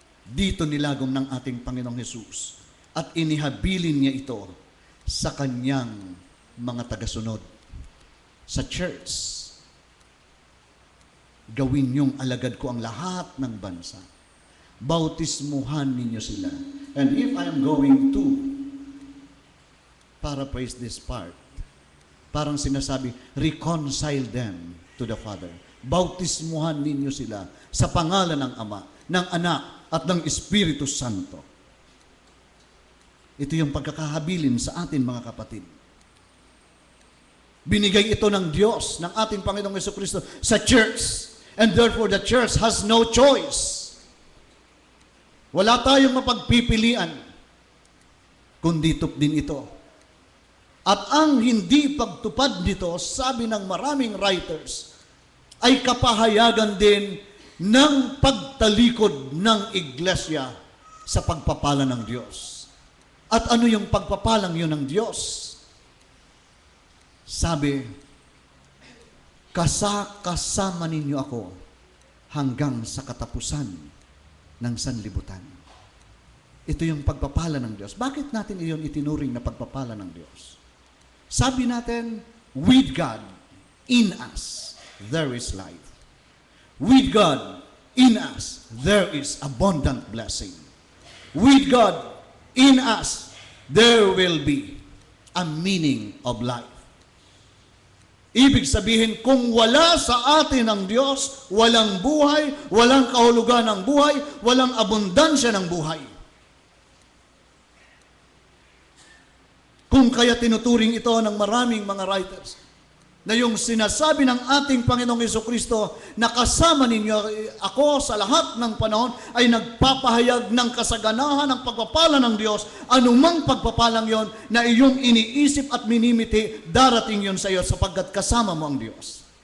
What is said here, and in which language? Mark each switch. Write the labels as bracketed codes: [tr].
[tl] Dito nilagom ng ating Panginoong Hesus at inihabilin niya ito sa kanyang mga tagasunod. Sa church, gawin niyong alagad ko ang lahat ng bansa. Bautismuhan ninyo sila. [en] And if I am going to paraphrase this part, [tl] parang sinasabi, [en] reconcile them to the Father. [tl] Bautismuhan ninyo sila sa pangalan ng Ama, ng Anak, at ng Espiritu Santo. Ito yung pagkakahabilin sa atin, mga kapatid. Binigay ito ng Diyos, ng ating Panginoong Jesucristo sa church. [en] And therefore, the church has no choice. [tl] Wala tayong mapagpipilian, kundi din ito. At ang hindi pagtupad nito, sabi ng maraming writers, ay kapahayagan din ng pagtalikod ng iglesia sa pagpapala ng Diyos. At ano yung pagpapalang yun ng Diyos? Sabi, kasama ninyo ako hanggang sa katapusan ng sanlibutan. Ito yung pagpapala ng Diyos. Bakit natin iyon itinuring na pagpapala ng Diyos? Sabi natin, [en] with God in us, there is life. With God in us, there is abundant blessing. With God in us, there will be a meaning of life. [tl] Ibig sabihin, kung wala sa atin ang Diyos, walang buhay, walang kahulugan ng buhay, walang abundansya ng buhay. Kung kaya tinuturing ito ng maraming mga writers, na yung sinasabi ng ating Panginoong Jesucristo na kasama ninyo ako sa lahat ng panahon ay nagpapahayag ng kasaganahan ng pagpapala ng Diyos, anumang pagpapalang yon na iyong iniisip at minimiti, darating yon sa iyo sapagkat kasama mo ang Diyos.